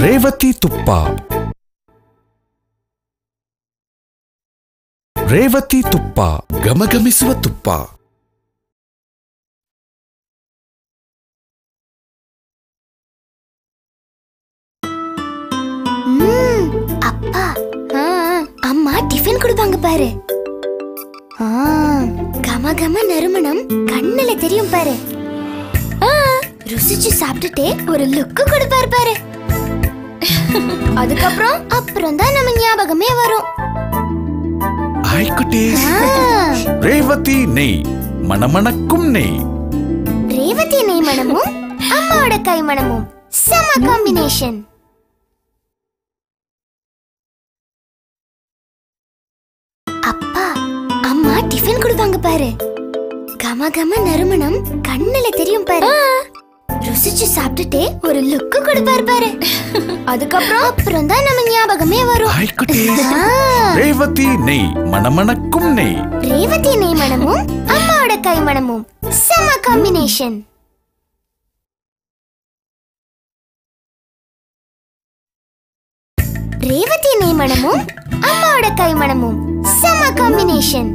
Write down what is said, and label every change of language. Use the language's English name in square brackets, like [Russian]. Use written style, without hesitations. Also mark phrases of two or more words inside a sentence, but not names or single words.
[Kannada] ರೇವತಿ ತುಪ್ಪ. ರೇವತಿ ತುಪ್ಪ, ಘಮಘಮಿಸುವ ತುಪ್ಪ. [Tamil] அப்பா அம்மா டிஃபன் கொடுப்பாங்க பாரு. கம கம நறுமணம் கண்ணுல தெரியும் பாரு. ருசிச்சு சாப்பிட்டுட்டே ஒரு லுக்கு கொடுப்பாரு பாரு. அப்புறம் தான் நம்ம ஞாபகமே வரும். [English] hi cuties, [Tamil] ರೇವತಿ நெய், மணமணக்கும் நெய். ರೇವತಿ நெய் மணமும் அம்மாவோட கை மணமும் செம காம்பினேஷன். அப்பா அம்மா டிஃபன் கொடுப்பாங்க பாரு. கம கம நறுமணம் கண்ணுல தெரியும் பாரு. ருசிச்சு சாப்பிட்டுட்டே ஒரு லுக்கு கொடுப்பாரு பாரு. அப்புறம் தான் நம்ம ஞாபகமே வரும். [English] hi cuties, [Tamil] ರೇವತಿ நெய், மணமணக்கும் நெய். ರೇವತಿ நெய் மணமும் அம்மாவோட கை மணமும் செம காம்பினேஷன். ರೇವತಿ நெய் மணமும் அம்மாவோட கை மணமும் செம காம்பினேஷன்.